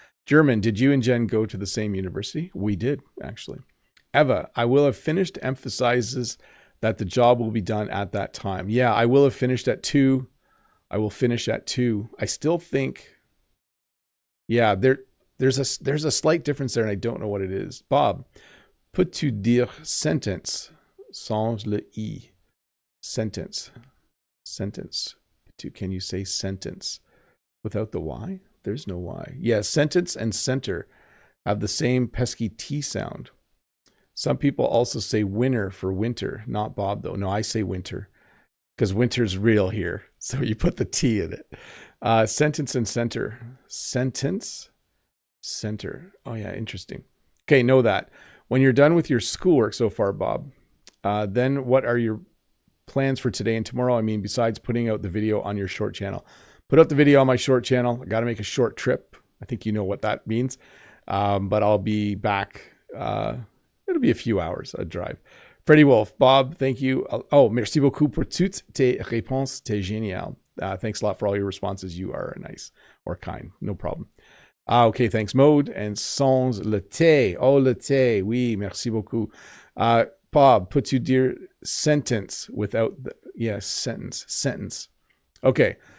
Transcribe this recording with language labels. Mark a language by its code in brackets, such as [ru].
[en] German, did you and Jen go to the same university? We did, actually. Eva, I will have finished, emphasizes that the job will be done at that time. Yeah, I will have finished at 2. I will finish at 2. I still think, yeah, there's a slight difference there, and I don't know what it is. [fr] Bob, peux-tu dire sentence sans le i? [en] Sentence. Can you say sentence without the y? There's no y. Yeah, sentence and center have the same pesky T sound. Some people also say winter for winter. Not Bob, though. No, I say winter because winter's real here. So you put the T in it. Sentence and center. Sentence, center. Oh, yeah, interesting. Okay, know that. When you're done with your schoolwork so far, Bob, then what are your plans for today and tomorrow? I mean, besides putting out the video on your short channel. Put out the video on my short channel. I got to make a short trip. I think you know what that means. But I'll be back. It'll be a few hours, a drive. Freddie Wolf, Bob, thank you. [fr] Oh, merci beaucoup pour toutes tes réponses. T'es génial. [en] Thanks a lot for all your responses. You are nice or kind. No problem. Okay, thanks, Mode. [fr] And sans le thé. Oh, le thé. Oui, merci beaucoup. [en] Bob, [fr] peux-tu dire [en] sentence without the, yes, sentence. Okay.